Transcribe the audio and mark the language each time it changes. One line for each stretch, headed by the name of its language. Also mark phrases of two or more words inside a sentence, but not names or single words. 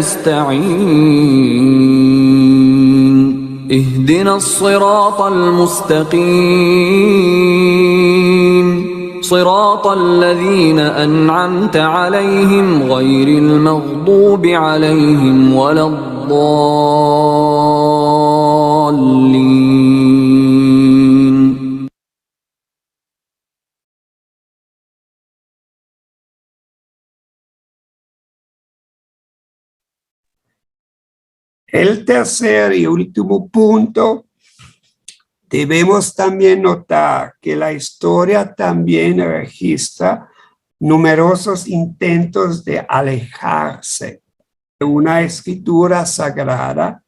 Arabic: نستعين اهدنا الصراط المستقيم صراط الذين أنعمت عليهم غير المغضوب عليهم ولا الضالين.
Spanish: El tercer y último punto, debemos también notar que la historia también registra numerosos intentos de alejarse de una escritura sagrada.